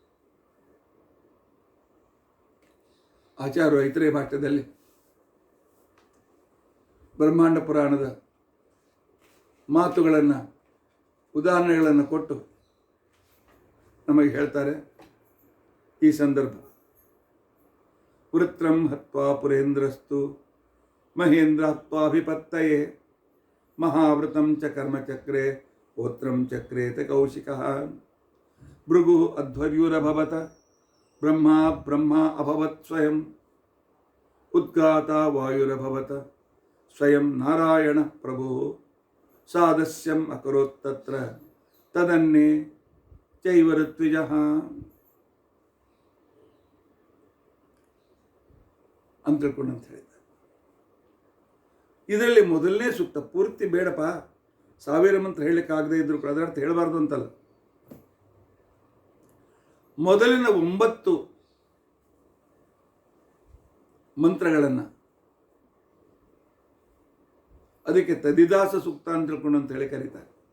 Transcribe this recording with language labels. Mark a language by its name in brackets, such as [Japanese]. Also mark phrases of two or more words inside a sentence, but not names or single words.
[Kannada] ಆಚಾರ್ಯರು ಐತರೇಯ ಭಾಷ್ಯದಲ್ಲಿ ಬ್ರಹ್ಮಾಂಡ ಪುರಾಣದ ಮಾತುಗಳನ್ನು, ಉದಾಹರಣೆಗಳನ್ನು ಕೊಟ್ಟು ನಮಗೆ ಹೇಳ್ತಾರೆ. [Sanskrit] ಈ ಸಂದರ್ಭ ವೃತ್ರಂ ಹತ್ವಾ ಪುರೇಂದ್ರಸ್ತು ಮಹೇಂದ್ರ ಹತ್ವಾಭಿಪತ್ತಯೇ ಮಹಾವೃತಂ ಚ ಕರ್ಮಚಕ್ರೆ ಹೋತ್ರಂ ಚಕ್ರೇತ ಕೌಶಿಕಃ ಭೃಗು ಅಧ್ವರ್ಯುರಭವತ ಬ್ರಹ್ಮ ಅಭವತ್ ಸ್ವಯಂ ಉದ್ಗಾತ ವಾಯುರಭವತ ಸ್ವಯಂ ನಾರಾಯಣ ಪ್ರಭು ಸಾದಸ್ಯಂ ಅಕರೋತ್ತತ್ರ ತದನ್ನೇ ಚೈವ ಋತ್ವಿಜಃ [Kannada] ಅಂತ ತಿಳ್ಕೊಂಡು ಅಂತ ಹೇಳಿದ್ದಾರೆ. ಇದರಲ್ಲಿ ಮೊದಲನೇ ಸೂಕ್ತ ಪೂರ್ತಿ ಬೇಡಪ್ಪ, 1000 ಮಂತ್ರ ಹೇಳಲಿಕ್ಕಾಗದೇ ಇದ್ರು ಕೂಡ ಅದರ ಅರ್ಥ ಹೇಳಬಾರ್ದು ಅಂತಲ್ಲ. ಮೊದಲಿನ 9 ಮಂತ್ರಗಳನ್ನು ಅದಕ್ಕೆ ತದಿದಾಸ ಸೂಕ್ತ ಅಂತ ತಿಳ್ಕೊಂಡು ಅಂತ ಹೇಳಿ ಕರೀತಾರೆ.